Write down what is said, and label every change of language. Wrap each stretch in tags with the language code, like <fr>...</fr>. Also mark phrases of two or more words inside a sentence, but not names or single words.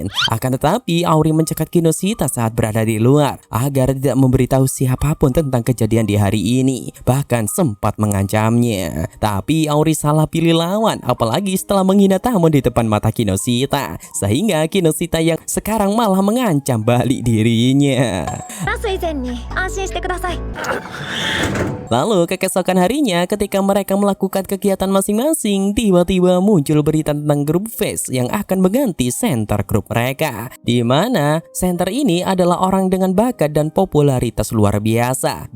<id>Akan tetapi, Auri mencegat Kinoshita saat berada di luar agar tidak memberitahu siapapun tentang kejadian di hari ini. Bahkan sempat mengancamnya. Tapi Auri salah pilih lawan, apalagi setelah menghina Tamon di depan mata Kinoshita. sehingga Kinoshita yang sekarang malah mengancam balik dirinya.</id> <ja>ラス以前に安心してください。</ja> <id>Lalu keesokan harinya ketika mereka melakukan kegiatan masing-masing, tiba-tiba muncul berita tentang grup Face yang akan mengganti center grup mereka. Di mana center ini adalah orang dengan bakat dan popularitas luar biasa.</id>